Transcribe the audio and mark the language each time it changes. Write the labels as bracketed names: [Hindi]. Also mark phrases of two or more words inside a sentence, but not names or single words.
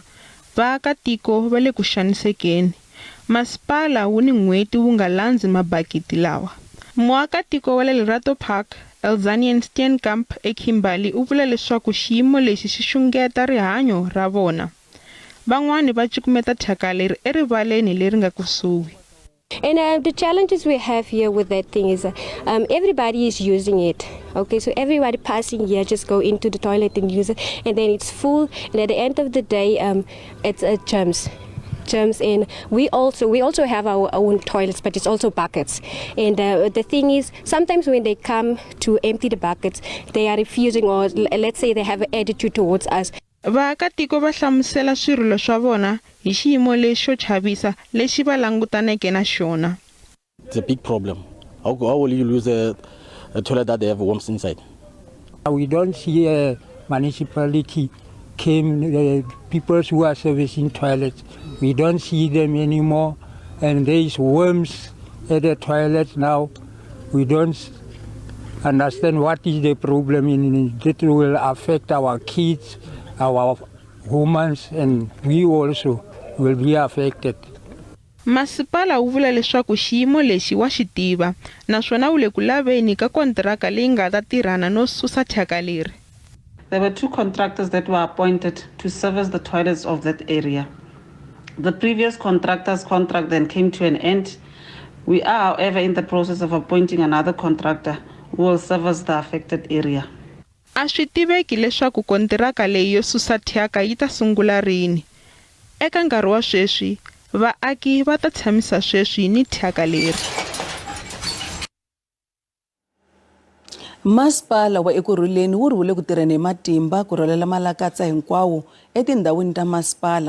[Tsonga] Vaakatiko va le ku xanisekeni. Masipala wu ni n'hweti wu nga landzi mabakiti lawa. Muakatiko wa le Lerato Park, Elzanian Steenkamp eKimberley u vula leswaku xiyimo lexi xi xungeta rihanyo ra vona. Van'wani va cukumeta thyaka leri erivaleni leri nga kusuhi. [English] And the challenges we have here with that thing is everybody is using it. Okay, so everybody passing here just go into the toilet and use it, and then it's full, and at the end of the day it's germs, and we also have our own toilets, but it's also buckets. And the thing is, sometimes when they come to empty the buckets, they are refusing, or let's say they have an attitude towards us. [Tsonga] Vaakatiko va hlamusela swirilo swa vona hi xiyimo lexo chavisa lexi va langutaneke na xona. [English] It's a big problem. How will you lose a toilet that they have worms inside? We don't see municipality came people who are servicing toilets. We don't see them anymore, and there is worms at the toilets now. We don't understand what is the problem in it. It will affect our kids, our women, and we also will be affected. [Tsonga] Masipala wu vula leswaku xiyimo lexi wa xi tiva naswona wu le ku laveni ka kontiraka leyi nga ta tirhana no susa thyaka leri. [English] There were 2 contractors that were appointed to service the toilets of that area. The previous contractor's contract then came to an end. We are, however, in the process of appointing another contractor who will service the affected area. [Tsonga] A swi tiveki leswaku kontiraka leyi yo susa thyaka yi ta sungula rini. Eka nkarhi wa sweswi, vaaki va ta tshamisa sweswi ni thyaka leri. Masipala wa Ekurhuleni wu ri wu le ku tirheni hi matimba ku rhwalela malakatsa hinkwawo etindhawini ta masipala.